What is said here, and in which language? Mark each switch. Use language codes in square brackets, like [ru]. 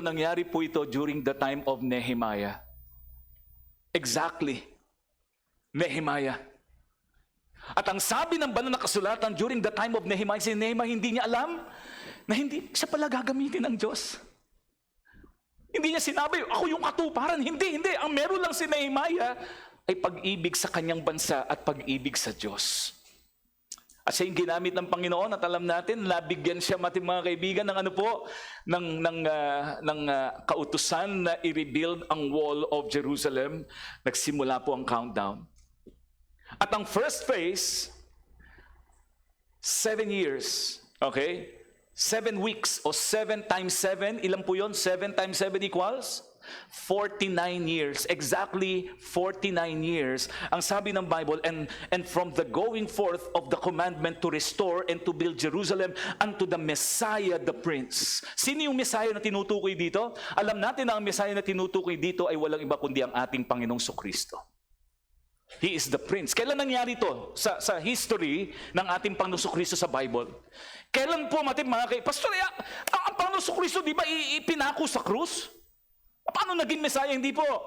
[tl] Nangyari po ito [en] during the time of Nehemiah. Exactly. Nehemiah. [tl] At ang sabi ng banal na kasulatan [en] during the time of Nehemiah, [tl] si Nehemiah hindi niya alam na hindi siya pala gagamitin ng Diyos. Hindi niya sinabi, ako yung katuparan. Hindi. Ang meron lang si Nehemiah ay pag-ibig sa kanyang bansa at pag-ibig sa Diyos. At siya yung ginamit ng Panginoon at alam natin, nabigyan siya, mga kaibigan, ng kautusan na i-rebuild ang [en] wall of Jerusalem. [tl] Nagsimula po ang countdown. At ang [en] first phase, 7 years. [tl] Okay? 7 weeks o 7 times 7, ilan po yun? [en] 7 times 7 equals? 49 years. Exactly 49 years. [tl] Ang sabi ng Bible, [en] and from the going forth of the commandment to restore and to build Jerusalem unto the Messiah the Prince. [tl] Sino yung Messiah na tinutukoy dito? Alam natin na ang Messiah na tinutukoy dito ay walang iba kundi ang ating Panginoong Sukristo. [en] He is the Prince. [tl] Kailan nangyari ito sa history ng ating Panginoong Kristo sa Bible? Kailan po, mga Pastor, ang Panginoong Kristo, di ba ipinako sa krus? Paano naging Messiah? Hindi po.